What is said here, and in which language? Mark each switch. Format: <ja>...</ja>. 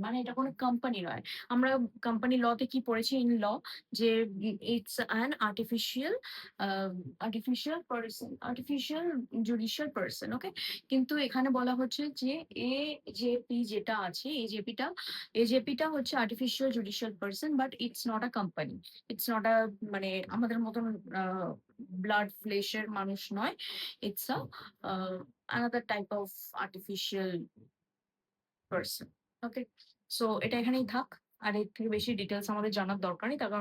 <bn>মানে এটা কোনো কোম্পানি নয়। আমরা কোম্পানি লতে কি পড়েছি ইন ল যে</bn> <en>It's an artificial a artificial judicial person.</en> <bn>ওকে? কিন্তু এখানে বলা হচ্ছে যে এজেপি যেটা আছে এজেপিটা হচ্ছে artificial judicial person</bn> <en>But it's not a company.</en> <bn>It's not a মানে আমাদের মতন আ ব্লাড ফ্লেশ এর মানুষ নয়।</bn> <en>It's a a another type of artificial person. Okay? So</en> <bn>এটা এখানেই থাক। আর এর থেকে বেশি ডিটেইলস আমাদের জানার দরকার নেই।</bn>